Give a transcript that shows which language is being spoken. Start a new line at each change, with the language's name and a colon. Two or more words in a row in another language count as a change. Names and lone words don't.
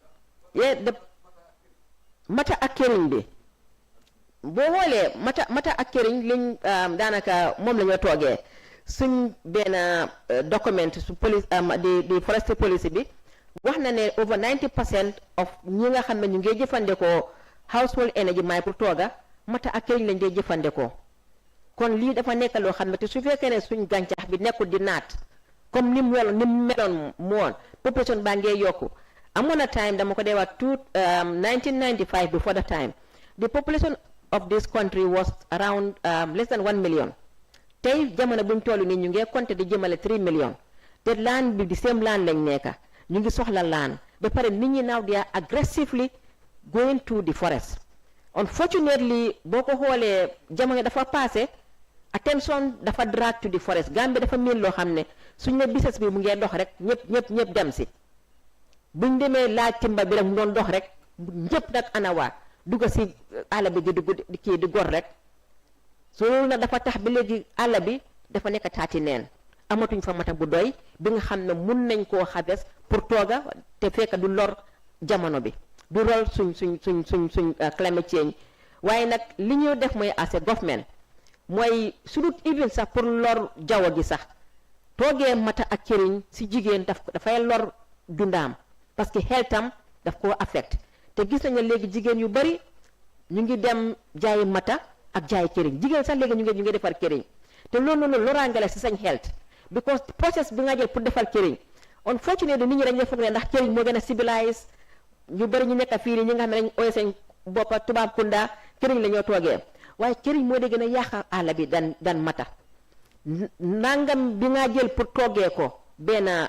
Wolof: mata ak këriñ bi boo xoolee mata ak këriñ liñ daanaka moom la ñoo toogee suñ benn document su police di
English: forestry policy
Wolof: bi wax na ne
English: over 90% of
Wolof: ñi nga xam ne ñu ngi jëfandikoo
English: household energy
Wolof: maay pour tooga mata ak këriñ lañ dee jëfandikoo kon lii dafa nekk loo xam ne te su fekkee ne suñ gàncax bi nekkul di naat comme ni mu meloon moon population baa ngee yokku amoon na time dama ko dee wax 1995
English: before the time the population of this country was around less than 1 million
Wolof: tey jamono buñ toll nii ñu ngi compter di jëmale 3 million te land bi di
English: same land
Wolof: lañ nekka ñu ngi soxla land ba pare nit ñi
English: now they are aggressively going to the forest unfortunately
Wolof: boo ko xoolee jamono dafa passé attention dafa
English: drag to the forest
Wolof: Gambie dafa miin loo xam ne suñ ne business bi mu ngee dox rek ñëpp dem si buñ demee laaj timba bi rek mu doon dox rek ñëpp nag anawaat dugga si àll bi di gor rek so loolu nag dafa tax ba léegi àll bi dafa nekk taati neen amatuñ fa mata bu doy bi nga xam ne mun nañ koo xaves pour tooga te fekk du lor jamono bi du rol suñ
English: climate change
Wolof: waaye nag li ñu def mooy
English: as a government
Wolof: mooy su dut even sax pour lor jaww gi sax toogee mata ak këriñ si jigéen dafay lor dundaam
French: parce que
Wolof: xeltam daf koo affect te gis nañ ne léegi jigéen yu bari ñu ngi dem jaayi mata ak jaayi këriñ jigéen sax léegi ñu ngi defar këriñ te loolu noonu loraange la si sañ
English: health because process
Wolof: bi nga jël pour defar këriñ unfortunately nit ñi dañ foog ne ndax këriñ moo gën a civilise ñu bari ñu nekk fii nii ñi nga xam ne dañ ooy seen boppa tubaab kunda këriñ la ñoo toogee waaye këriñ moo de gën a yàq àll bi dan mata nangam bi nga jël pour toggee ko benn